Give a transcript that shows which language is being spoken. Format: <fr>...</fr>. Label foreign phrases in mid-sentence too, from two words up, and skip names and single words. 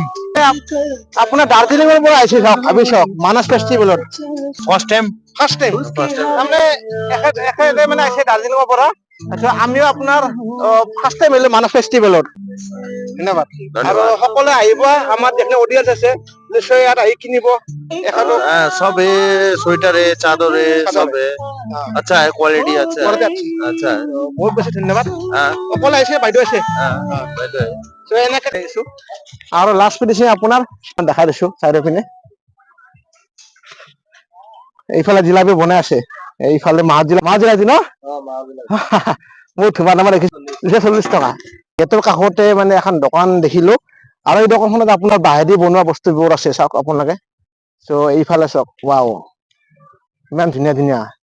<as>আপোনাৰ দাৰ্জিলিঙৰ পৰা আহিছে চাওক ভাবি চাওক মানাস ফেষ্টিভেলত</as> <en>first time first time</en> <as>তাৰমানে এখেতে মানে আহিছে দাৰ্জিলিঙৰ পৰা তাৰপিছত আমিও আপোনাৰ</as> <en>first time</en> <as>আহিলো মানাস ফেষ্টিভেলত ধন্যবাদ আৰু সকলোৱে আহিব আমাৰ যিখিনি অডিয়েন্স আছে নিশ্চয় ইয়াত আহি কিনিব এখেতক</as> <hi>सब है स्वेटर है चादर है सब है हाँ। अच्छा है क्वालिटी अच्छा Quality है अच्छी। अच्छा है</hi> <as>বহুত বেছি ধন্যবাদ</as> <hi>हाँ</hi> <as>অকলে আহিছে বাইদেউ আছে</as> <hi>हाँ बैठो है</hi> <as>ত' এনেকে আহিছো আৰু</as> <en>last finishing</en> <as>আপোনাৰ দেখাই দিছো চাইডৰ পিনে এইফালে জিলাপি বনাই আছে এইফালে মাহ জিলাপি ন বহুত ধুমা ধুমা দেখিছো 40 টকা গেটৰ কাষতে মানে এখন দোকান দেখিলো আৰু এই দোকানখনত আপোনাৰ বাঁহেদি বনোৱা বস্তুবোৰ আছে চাওক আপোনালোকে চ' এইফালে চাওক ৱাও ইমান ধুনীয়া ধুনীয়া</as>